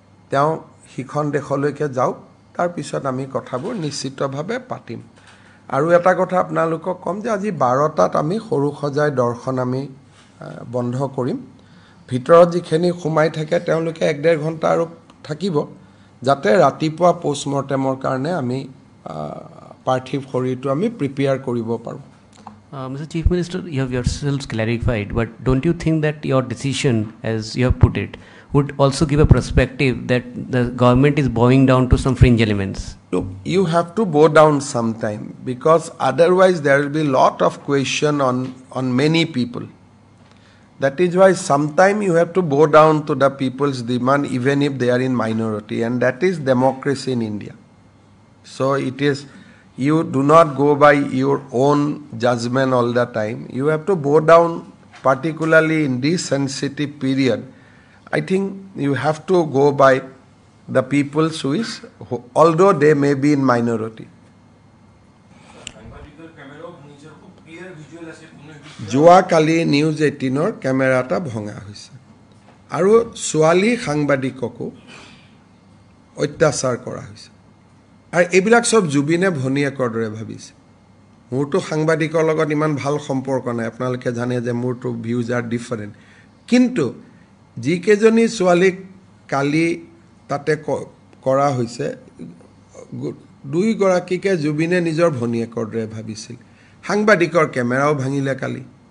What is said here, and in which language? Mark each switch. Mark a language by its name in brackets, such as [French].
[Assamese] তেওঁ সিখন দেশলৈকে যাওক তাৰ পিছত আমি কথাবোৰ নিশ্চিতভাৱে পাতিম আৰু এটা কথা আপোনালোকক কম যে আজি 12টাত আমি সৰু সজাই দৰ্শন আমি বন্ধ কৰিম ভিতৰত যিখিনি সোমাই থাকে তেওঁলোকে 1.5 ঘণ্টা আৰু থাকিব যাতে ৰাতিপুৱা পোষ্টমৰ্টেমৰ কাৰণে আমি পাৰ্থিৱ শৰীৰটো আমি প্ৰিপেয়াৰ কৰিব পাৰোঁ [English] Mr. Chief Minister, you have yourselves clarified, but don't you think that your decision, as you have put it, would also give a perspective that the government is bowing down to some fringe elements? Look, you have to bow down sometime because otherwise there will be a lot of question on many people. That is why sometime you have to bow down to the people's demand even if they are in minority and that is democracy in India. So it is, you do not go by your own judgment all the time. You have to bow down particularly in this sensitive period. I think you have to go by the people's wish although they may be in minority. [Assamese] যোৱাকালি news 18ৰ camera এটা ভঙা হৈছে আৰু ছোৱালী সাংবাদিককো অত্যাচাৰ কৰা হৈছে আৰু এইবিলাক সব জুবিনে ভনিয়েকৰ দৰে ভাবিছে মোৰটো সাংবাদিকৰ লগত ইমান ভাল সম্পৰ্ক নাই আপোনালোকে জানে যে মোৰটো [English] views are different [Assamese] কিন্তু যিকেজনী ছোৱালীক কালি তাতে কৰা হৈছে দুই গৰাকীকে জুবিনে নিজৰ ভনিয়েকৰ দৰে ভাবিছিল সাংবাদিকৰ কেমেৰাও ভাঙিলে কালি